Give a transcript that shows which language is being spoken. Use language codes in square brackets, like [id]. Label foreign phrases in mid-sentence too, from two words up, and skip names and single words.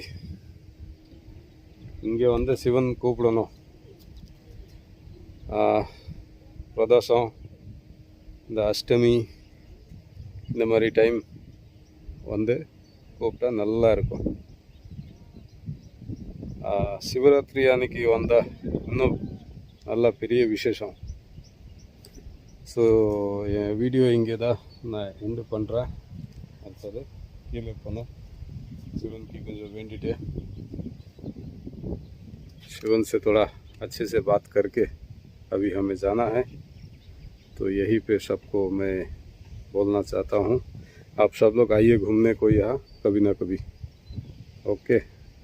[ta] இங்கே வந்து சிவன் கூப்பிடணும், பிரதோஷம், இந்த அஷ்டமி, இந்த மாதிரி டைம் வந்து கூப்பிட்டா நல்லா இருக்கும்। சிவராத்திரி அன்னைக்கு வந்தால் இன்னும் நல்லா பெரிய விசேஷம்। ஸோ என் வீடியோ இங்கே தான் நான் எண்டு பண்ணுறேன்। அடுத்தது கீழே போனோம், [hi] शिवन की [ta] கொஞ்சம் வேண்டிட்டு [hi] शिवन से थोड़ा अच्छे से बात करके अभी हमें जाना है। तो यही पे सबको मैं बोलना चाहता हूँ, आप सब लोग आइए घूमने को यहाँ कभी ना कभी। ओके।